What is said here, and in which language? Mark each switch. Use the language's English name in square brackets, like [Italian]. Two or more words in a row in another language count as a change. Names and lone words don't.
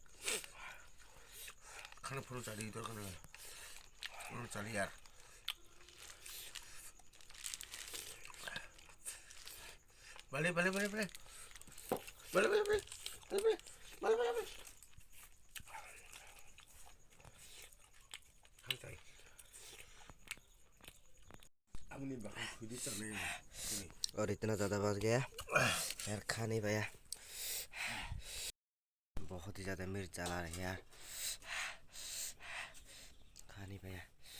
[Indonesian] Karena perlu cari itu kan, perlu cari ya. Balik. Santai. [Hindi] अब नहीं बाकी खुद ही चलने हैं। और इतना ज़्यादा बच गया यार, खा नहीं पाया, बहुत ही ज़्यादा मिर्च चला रही है यार, खा नहीं पाया।